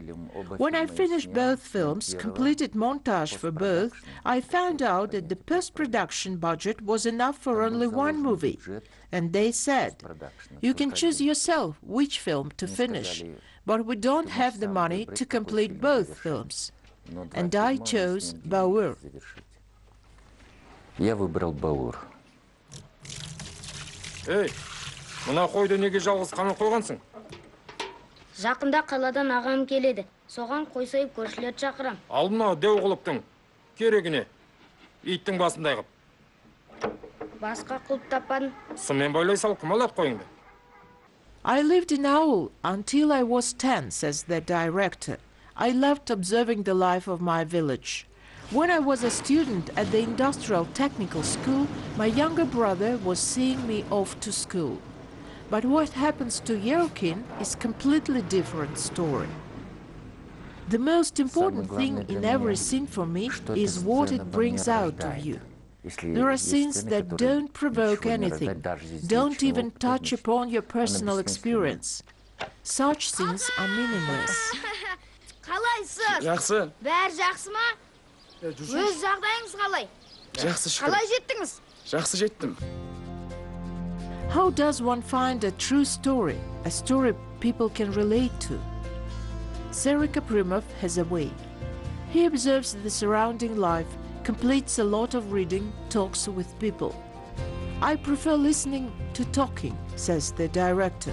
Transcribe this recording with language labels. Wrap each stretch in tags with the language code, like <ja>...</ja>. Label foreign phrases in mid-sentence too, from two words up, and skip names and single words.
<en>When I finished both films, completed montage for both, I found out that the post-production budget was enough for only one movie. And they said, you can choose yourself which film to finish, but we don't have the money to complete both films. And I chose Baur.</en> <ru>Я выбрал Баур.</ru> <kk>Эй, мына қойды неге жалғыз қамап қойғансың? Жақында қаладан ағам келеді. Соған қой сойып көршілерді шақырам. Ал мынау деу құлыптың керегіне. Иттің басындай қып. Басқа құлып таппадым. Сыммен бойлай сал, кім алады қойыңды?</kk> <en>I lived in Aul until I was 10, says the director. I loved observing the life of my village. When I was a student at the Industrial Technical School, my younger brother was seeing me off to school. But what happens to Yerkin is a completely different story. The most important thing in every scene for me is what it brings out of you. There are scenes that don't provoke anything, don't even touch upon your personal experience. Such scenes are meaningless.</en> <kk>Қалайсыз? Жақсы. Бәрі жақсы ма? Өз жағдайыңыз қалай? Жақсы шүкір. Қалай жеттіңіз? Жақсы жеттім.</kk> <en>How does one find a true story, a story people can relate to? Serikbol Utepbergenov has a way. He observes the surrounding life, completes a lot of reading, talks with people. I prefer listening to talking, says the director.</en>